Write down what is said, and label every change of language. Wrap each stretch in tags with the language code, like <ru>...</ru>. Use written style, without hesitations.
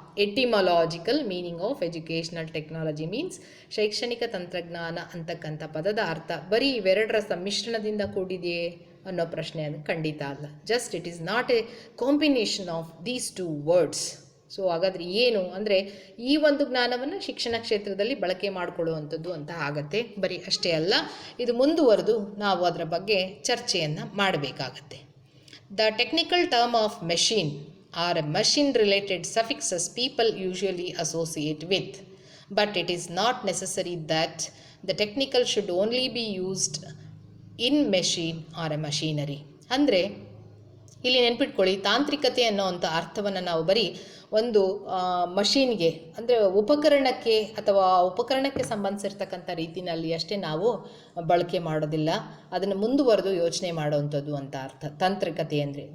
<en>etymological meaning of educational technology means</en> <kn>ಶೈಕ್ಷಣಿಕ ತಂತ್ರಜ್ಞಾನ ಅಂತಕ್ಕಂಥ ಪದದ ಅರ್ಥ ಬರೀ ಇವೆರಡರ ಸಮ್ಮಿಶ್ರಣದಿಂದ ಕೂಡಿದೆಯೇ ಅನ್ನೋ ಪ್ರಶ್ನೆ ಅದು ಖಂಡಿತ ಅಲ್ಲ.</kn> <en>Just it is not a combination of these two words.</en> <kn>So ಹಾಗಾದರೆ ಏನು ಅಂದರೆ ಈ ಒಂದು ಜ್ಞಾನವನ್ನು ಶಿಕ್ಷಣ ಕ್ಷೇತ್ರದಲ್ಲಿ ಬಳಕೆ ಮಾಡಿಕೊಳ್ಳುವಂಥದ್ದು ಅಂತ ಆಗತ್ತೆ. ಬರೀ ಅಷ್ಟೇ ಅಲ್ಲ, ಇದು ಮುಂದುವರೆದು ನಾವು ಅದರ ಬಗ್ಗೆ ಚರ್ಚೆಯನ್ನು ಮಾಡಬೇಕಾಗತ್ತೆ.</kn> <en>The technical term of machine or a machine related suffixes people usually associate with, but it is not necessary that the technical should only be used in machine or a machinery.</en> <kn>ಅಂದರೆ ಇಲ್ಲಿ ನೆನ್ಪಿಟ್ಕೊಳ್ಳಿ, ತಾಂತ್ರಿಕತೆ ಅನ್ನೋವಂಥ ಅರ್ಥವನ್ನು ನಾವು ಬರೀ ಒಂದು ಮಷೀನ್ಗೆ ಅಂದರೆ ಉಪಕರಣಕ್ಕೆ ಅಥವಾ ಉಪಕರಣಕ್ಕೆ ಸಂಬಂಧಿಸಿರ್ತಕ್ಕಂಥ ರೀತಿಯಲ್ಲಿ ಅಷ್ಟೇ ನಾವು ಬಳಕೆ ಮಾಡೋದಿಲ್ಲ, ಅದನ್ನು ಮುಂದುವರೆದು ಯೋಚನೆ ಮಾಡುವಂಥದ್ದು ಅಂತ ಅರ್ಥ ತಾಂತ್ರಿಕತೆ ಅಂದರೆ.</kn>